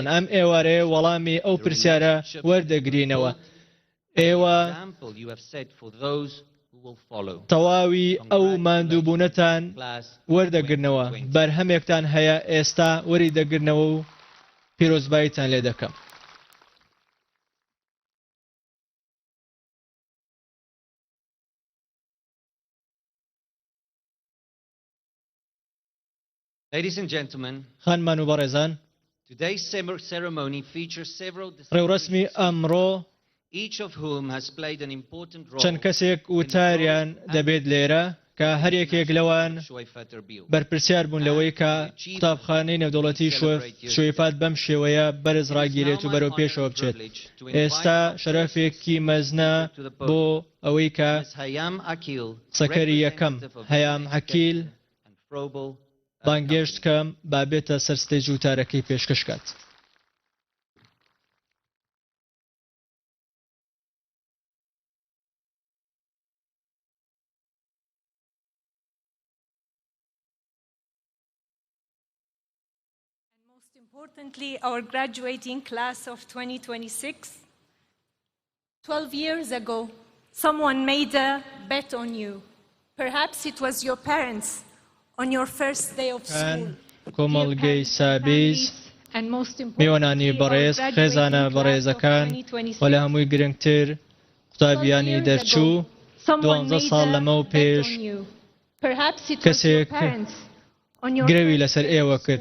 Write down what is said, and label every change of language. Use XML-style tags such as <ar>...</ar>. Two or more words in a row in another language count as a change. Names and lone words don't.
<ckb>ئەم ئێوارەیە وەڵامی ئەو پرسیارە وەردەگرینەوە. ئێوە تەواوی ئەو ماندووبوونەتان وەردەگرنەوە. بەرهەمێکتان هەیە ئێستا وەری دەگرنەوە و پیرۆزباییتان لێ دەکەم.</ckb> <en>Ladies and gentlemen,</en> <ckb>خانمان و بەڕێزان،</ckb> <en>today's ceremony features several</en> <ckb>ڕێوڕسمی ئەمڕۆ</ckb> <en>each of whom has played an important role.</en> <ckb>چەند کەسێک وتاریان دەبێت لێرە کە هەر یەکێک لەوان بەرپرسیار بوون لەوەی کە قوتابخانەی نێودەوڵەتی شوێفات بەم شێوەیە بەرز ڕاگیرێت و بەرەو پێشەوە بچێت. ئێستا شەرەفێکی مەزنە بۆ ئەوەی کە سەکەری یەکەم هەیام حەکیل بانگێشت کەم بابێتە سەرستەی جووتارەکەی پێشکەشکات.</ckb> <en>Most importantly, our graduating class of 2026. 12 years ago, someone made a bet on you. Perhaps it was your parents on your first day of school.</en> <ckb>کۆمەڵگەی سابیز، میوانانی بەڕێز، خێزانە بەڕێزەکان و لە هەمووی گرنگتر قوتابیانی دەرچوو 12 ساڵ لەمە و پێش کەسێک گرەوی لەسەر ئێوە کرد.</ckb>